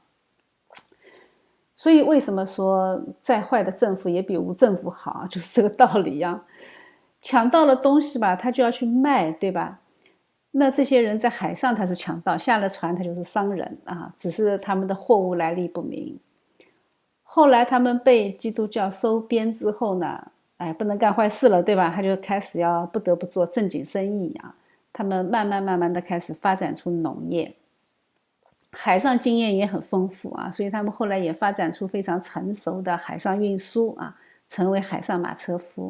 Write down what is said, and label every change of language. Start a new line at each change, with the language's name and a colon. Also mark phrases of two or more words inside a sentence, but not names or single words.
Chinese: 所以為什麼說再壞的政府也比無政府好，就是這個道理啊。搶到了東西吧，他就要去賣，對吧？那這些人在海上他是強盜，下了船他就是商人啊，只是他們的貨物來歷不明。後來他們被基督教收編之後呢，不能幹壞事了，對吧？他就開始要不得不做正經生意啊。他們慢慢的開始發展出農業。海上經驗也很豐富啊，所以他們後來也發展出非常成熟的海上運輸啊，成為海上馬車夫。